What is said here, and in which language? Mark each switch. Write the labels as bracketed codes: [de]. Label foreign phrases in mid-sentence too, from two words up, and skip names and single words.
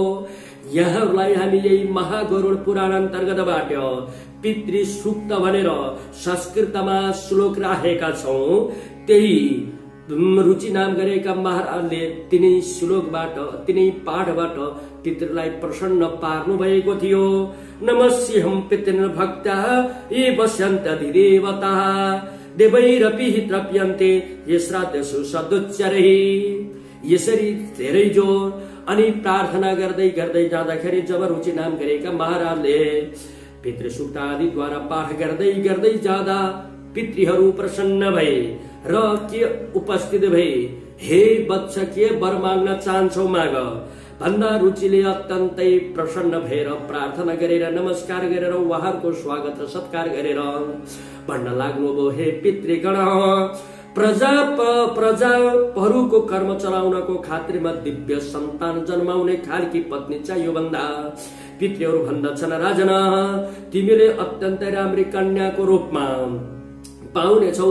[ne] यहाँहरूलाई हामी यही महागरुड पुराण अन्तर्गतबाट पितृ सूक्त भनेर संस्कृतमा श्लोक राखेका छौं। त्यही रुचि नाम गरेका महाराजले तिनै श्लोकबाट तिनै पाठबाट पितृलाई प्रसन्न पार्नु भएको थियो। [sa] नमस्यहं पितृन् भक्ता ये वस्यन्त अधिदेवता देवैरपि हि तृप्यन्ते ये श्राद्धसु सदुच्चरैः। [ne] यसरी धेरै जोर अनि प्रार्थना गर्दै गर्दै जाँदाखेरि जब रुचि नाम गरेका महाराजले पितृ सूक्त आदिद्वारा पाठ गर्दै गर्दै जाँदा पितृहरू प्रसन्न भए र के उपस्थित भए। हे वत्स, के वर माग्न चाहन्छौ माग भन्दा रुचिले अत्यन्तै प्रसन्न भएर प्रार्थना गरेर नमस्कार गरेर उहाँहरूको स्वागत र सत्कार गरेर भन्न लाग्नुभयो, हे पितृगण, प्रजाहरूको कर्म चलाउनको खातिरमा दिव्य सन्तान जन्माउने खालकी पत्नी चाहियो भन्दा पितृहरू भन्दछन्, राजन, तिमीले अत्यन्तै राम्री कन्याको रूपमा पाउनेछौ।